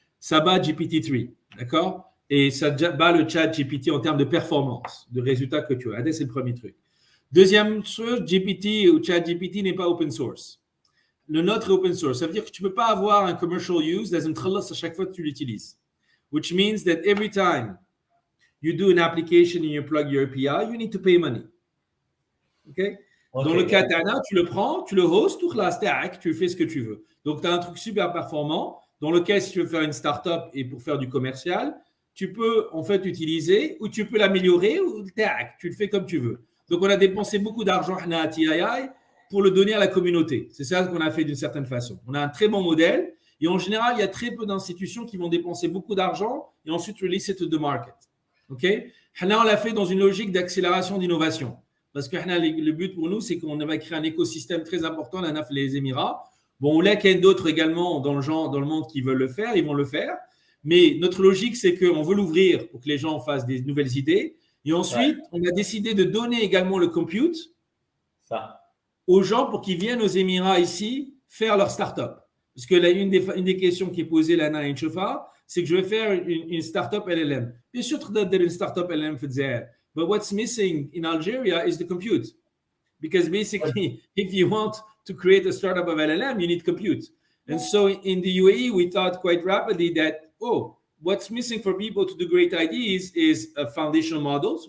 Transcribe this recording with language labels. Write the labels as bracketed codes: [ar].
[fr] Ça bat GPT-3, d'accord? Et ça bat le chat GPT en termes de performance, de résultats que tu as. C'est le premier truc. Deuxième chose, GPT ou chat GPT n'est pas open source. Le nôtre est open source. Ça veut dire que tu ne peux pas avoir un [en] commercial use [fr] à chaque fois que tu l'utilises. [en] Which means that every time you do an application and you plug your API, you need to pay money. Okay? [fr] Dans le cas d'Anna, tu le prends, tu le hostes, tu fais ce que tu veux. Donc, tu as un truc super performant. dans lequel, si tu veux faire une start-up et pour faire du commercial, tu peux en fait utiliser ou tu peux l'améliorer ou tu le fais comme tu veux. Donc, on a dépensé beaucoup d'argent à TI pour le donner à la communauté. C'est ça qu'on a fait d'une certaine façon. On a un très bon modèle et en général, il y a très peu d'institutions qui vont dépenser beaucoup d'argent et ensuite [en] release it to the market. [fr] OK? Là, on l'a fait dans une logique d'accélération d'innovation. Parce que le but pour nous, c'est qu'on va créer un écosystème très important, là, les Émirats. Bon, on l'a qu'il y a d'autres également dans le monde qui veulent le faire, ils vont le faire. Mais notre logique, c'est qu'on veut l'ouvrir pour que les gens fassent des nouvelles idées. Et ensuite, on a décidé de donner également le compute aux gens pour qu'ils viennent aux Émirats ici faire leur start-up. Parce que là, une des questions qui est posée là, c'est que je vais faire une start-up LLM. Bien sûr, tu dois faire une start-up LLM [ar] في الجزائر. [en] But what's missing in Algeria is the compute. Because basically, if you want to create a startup of LLM, you need compute. And so in the UAE, we thought quite rapidly that, what's missing for people to do great ideas is foundational models.